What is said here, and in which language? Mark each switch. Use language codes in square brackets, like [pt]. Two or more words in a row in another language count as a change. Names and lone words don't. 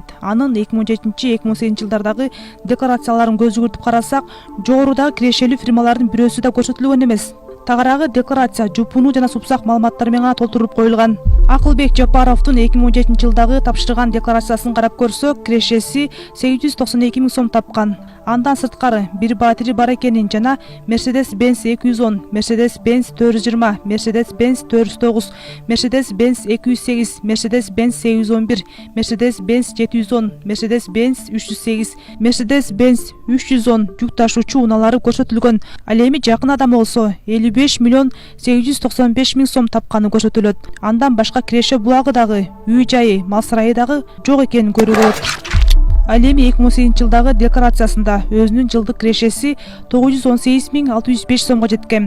[ky] Анын 2017-2018 жылдардагы декларацияларын көз жүгүртүп карасак, жогорудагы кирешелүү фирмалардын бирөөсү да көрсөтүлгөн эмес. Тагыраагы декларация жупунуу жана супсак маалыматтар менен гана толтуруп коюлган. Акылбек Жапаровдун 2017 жылдагы тапшырган декларациясын карап көрсөк, кирешеси 892 000 сом тапкан. Андан сырткары бир батири бар экенин жана Mercedes-Benz 210, Mercedes-Benz 420, Mercedes-Benz 409, Mercedes-Benz 208, Mercedes-Benz 811, Mercedes-Benz 710, Mercedes-Benz 308, Mercedes-Benz 310 жүк ташуучу унаалары көрсөтүлгөн. Ал эми жакын адам болсо 55 миллион 895 000 сом тапканы көрсөтүлөт. Андан башка киреше булагы дагы, үй жайы, мал сарайы дагы жок экенин көрүүгө болот. Ал эми 2018 жылдагы декларациясында өзүнүн жылдык кирешеси 918 605 сомго жеткен.